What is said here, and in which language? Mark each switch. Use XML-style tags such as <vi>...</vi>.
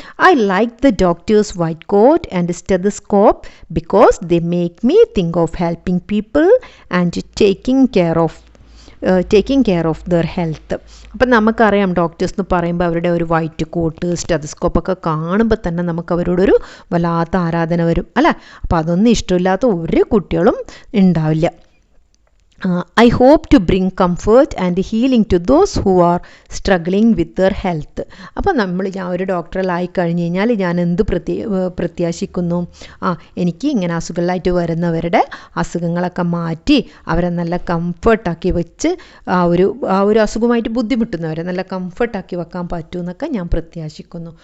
<en>I like the doctors white coat and stethoscope because they make me think of helping people and taking care of their health.</en> <ml>അപ്പം നമുക്കറിയാം doctors എന്ന് പറയുമ്പോൾ അവരുടെ ഒരു white coat സ്റ്റെതസ്കോപ്പൊക്കെ കാണുമ്പോൾ തന്നെ നമുക്ക് അവരോടൊരു വല്ലാത്ത ആരാധന വരും അല്ലേ. അപ്പോൾ അതൊന്നും ഇഷ്ടമില്ലാത്ത ഒരു കുട്ടികളും ഉണ്ടാവില്ല.</ml> <en>I hope to bring comfort and healing to those who are struggling with their health.</en> <ml>അപ്പോൾ ഞാൻ ഒരു ഡോക്ടറിലായി കഴിഞ്ഞ് കഴിഞ്ഞാൽ ഞാൻ എന്ത് പ്രത്യാശിക്കുന്നു, എനിക്ക് ഇങ്ങനെ അസുഖങ്ങളായിട്ട് വരുന്നവരുടെ അസുഖങ്ങളൊക്കെ മാറ്റി അവരെ നല്ല കംഫർട്ടാക്കി വെച്ച് ആ ഒരു അസുഖമായിട്ട് ബുദ്ധിമുട്ടുന്നവരെ നല്ല കംഫർട്ടാക്കി വെക്കാൻ പറ്റുമെന്നൊക്കെ ഞാൻ പ്രത്യാശിക്കുന്നു.</ml>